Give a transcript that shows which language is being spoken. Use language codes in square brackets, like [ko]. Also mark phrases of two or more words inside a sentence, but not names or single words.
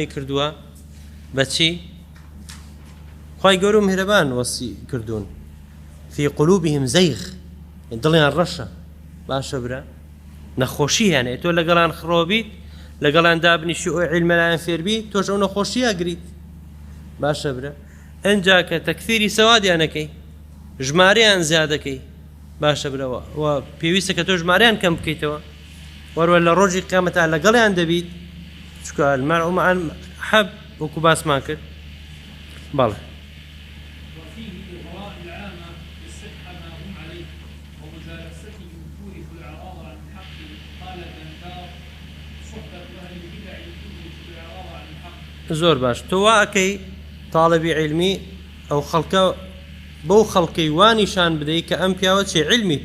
[ckb] کردووە بەچی خوای گەورە و میهرەبان وەصی کردوون [ar] في قلوبهم [ckb] زەیغ دڵیان ڕەشە باشە برا نەخۆشی هەیە تۆ لەگەڵان خڕۆ بیت لەگەڵان دابنیشی ئەو عیلمە لایەن فێر بیت تۆش ئەو نەخۆشیە گریت باشە برا ئەنجا کە تەکفیری سەوادیانەکەی ژمارەیان زیادەکەی باشە برەوە و پێویستە کە تۆ ژمارەیان کەم بکەیتەوە وەروە لە ڕۆژی قیامەتە لەگەڵیان دەبیت چکە [ar] المرء مع المحب [ckb] وەکو باسمان کرد بەڵێ زۆر باش تۆ وا ئەکەی تاڵەبی عیلمی ئەو خەڵکە بەو خەڵکەی وانیشان بدەیت کە ئەم پیاوە چێ عیلمی